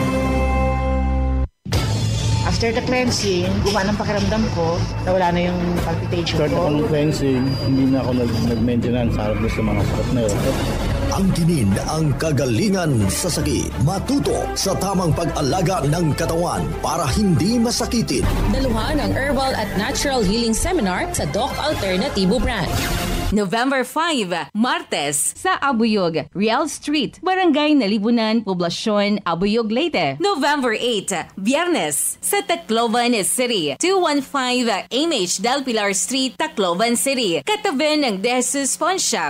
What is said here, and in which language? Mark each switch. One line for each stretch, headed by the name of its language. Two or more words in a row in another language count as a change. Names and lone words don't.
English: After the cleansing,
Filipino: gumana ang pakiramdam ko, nawala na yung palpitation ko.
English: After the cleansing,
Filipino: hindi na ako nag-maintenance sa mga sakit na yun. Angkinin ang kagalingan sa sakit. Matuto sa tamang pag-alaga ng katawan para hindi masakitin. Daluhan ang Herbal at Natural Healing Seminar sa Doc Alternatibo Brand. November 5, Martes, sa Abuyog, Real Street, Barangay Nalibunan, Poblasyon, Abuyog, Leyte. November 8, Biyernes, sa Tacloban City, 215 MH Del Pilar Street, Tacloban City, katabi ng De Jesus Pawn Shop.